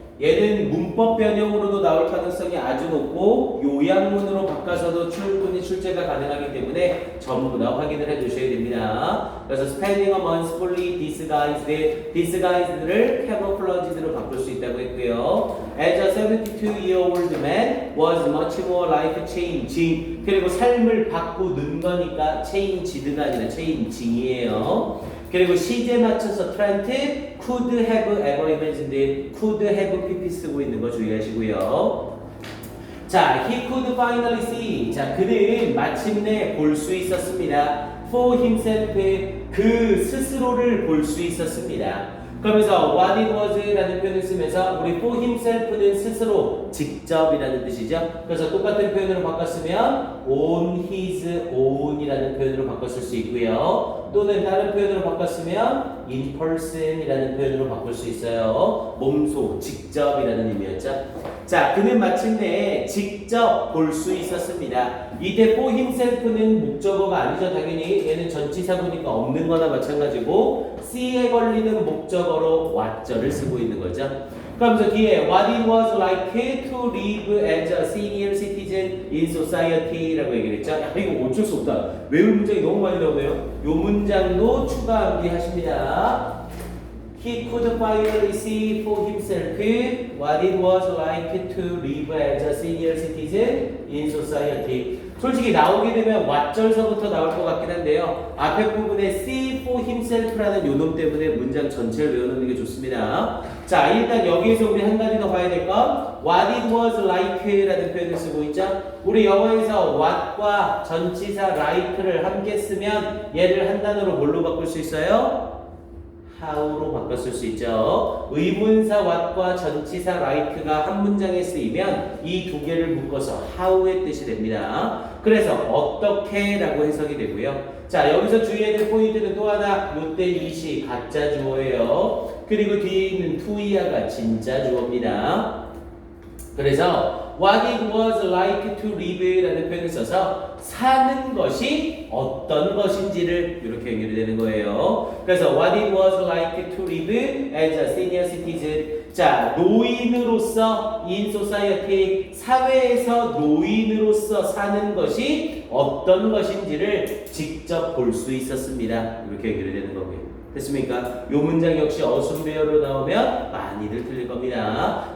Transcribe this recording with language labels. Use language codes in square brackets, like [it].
[ko] 얘는 문법 변형으로도 나올 가능성이 아주 높고 요약문으로 바꿔서도 충분히 출제가 가능하기 때문에 전부 다 확인을 해주셔야 됩니다. 그래서 [en] spending a month fully disguised [ko] 를 camouflaged로 바꿀 수 있다고 했고요. [en] As a 72-year-old man was much more life-changing. [ko] 그리고 삶을 바꾸는 거니까 changed가 아니라 changing이에요. 그리고 시제 맞춰서 [en] Trent could have ever imagined it, could have pp [ko] 쓰고 있는 거 주의하시고요. [en] 자, he could finally see. [ko] 자, 그는 마침내 볼 수 있었습니다. [en] For himself, [ko] 그 스스로를 볼 수 있었습니다. 그러면서 what it was라는 표현을 쓰면서 우리 [en] for himself [ko] 는 스스로, 직접이라는 뜻이죠. 그래서 똑같은 표현으로 바꿨으면 [en] on his own [ko] 이라는 표현으로 바꿨을 수 있고요. 또는 다른 표현으로 바꿨으면 [en] in person [ko] 이라는 표현으로 바꿀 수 있어요. 몸소, 직접이라는 의미였죠. 자, 그는 마침내 직접 볼 수 있었습니다. 이때 for himself는 목적어가 아니죠. 당연히 얘는 전치사 보니까 없는 거나 마찬가지고 C에 걸리는 목적어로 what절을 쓰고 있는 거죠. 그러면서 뒤에 [en] what it was like to live as a senior citizen in society [ko] 라고 얘기를 했죠. 야, 이거 어쩔 수 없다. 외울 문장이 너무 많이 나오네요. 요 문장도 추가 암기하십니다. [en] He could finally see for himself what it was like to live as a senior citizen in society. [ko] 솔직히 나오게 되면 what절서부터 나올 것 같긴 한데요. 앞에 부분에 [en] see for himself [ko] 라는 요놈 때문에 문장 전체를 외워놓는 게 좋습니다. 자, 일단 여기에서 우리 한 가지 더 봐야 될 건 [en] what it was like [ko] 라는 표현을 쓰고 있죠. 우리 영어에서 what과 전치사 like를 함께 쓰면 얘를 한 단어로 뭘로 바꿀 수 있어요? how로 바꿨을 수 있죠. 의문사 what과 전치사 like가 한 문장에 쓰이면 이 두 개를 묶어서 how의 뜻이 됩니다. 그래서 어떻게 라고 해석이 되고요. 자, 여기서 주의해야 될 포인트는 또 하나, 요때 이시 가짜 주어예요. 그리고 뒤에 있는 투이아가 진짜 주어입니다. 그래서 [en] what it was like to live [ko] 라는 표현을 써서 사는 것이 어떤 것인지를 이렇게 연결이 되는 거예요. 그래서 [en] what it was like to live as a senior citizen. [ko] 자, 노인으로서 in society, 사회에서 노인으로서 사는 것이 어떤 것인지를 직접 볼 수 있었습니다. 이렇게 연결이 되는 거고요. 됐습니까? 이 문장 역시 어순배열로 나오면 많이들 틀릴 겁니다.